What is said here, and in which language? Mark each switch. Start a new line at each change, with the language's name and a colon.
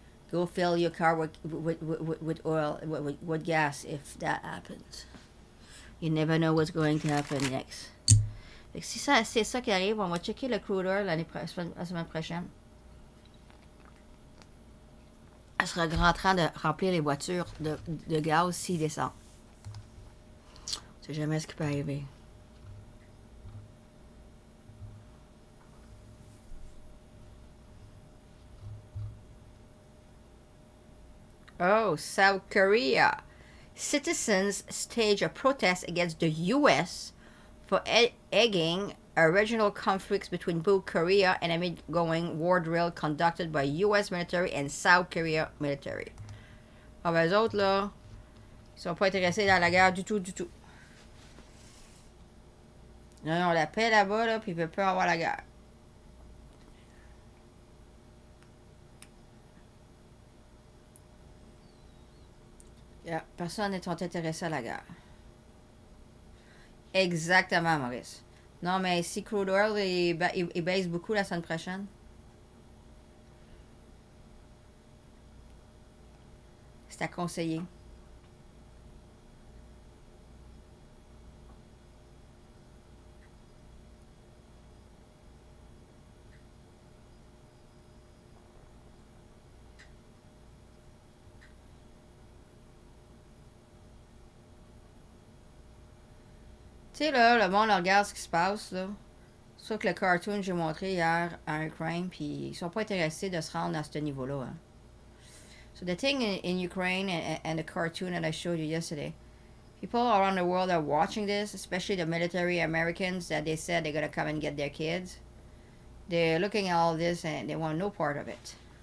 English: Go fill your car with oil, with gas, if that happens. You never know what's going to happen next.
French: Fait que si c'est ça qui arrive, on va checker le crude oil la semaine prochaine. Elle sera en train de remplir les voitures de gaz s'il descend. On sait jamais ce qui peut arriver.
English: Oh, South Korea. Citizens stage a protest against the U.S. for egging a regional conflicts between both Korea and amid going war drill conducted by U.S. military and South Korea military.
French: Ah ben, eux autres, là, ils sont pas intéressés dans la guerre du tout, du tout. Non, non, la paix là-bas, là, puis ils veulent pas avoir la guerre. Yeah, personne n'est intéressé à la guerre. Exactement, Maurice. Non, mais si crude oil, il baisse beaucoup la semaine prochaine. C'est à conseiller. Tu sais, là, le monde regarde ce qui se passe, là. C'est ça que le cartoon que j'ai montré hier en Ukraine, puis ils sont pas intéressés de se rendre à ce niveau-là. Hein.
English: So the thing in Ukraine and the cartoon that I showed you yesterday, people around the world are watching this, especially the military Americans that they said they're going to come and get their kids. They're looking at all this and they want no part of it.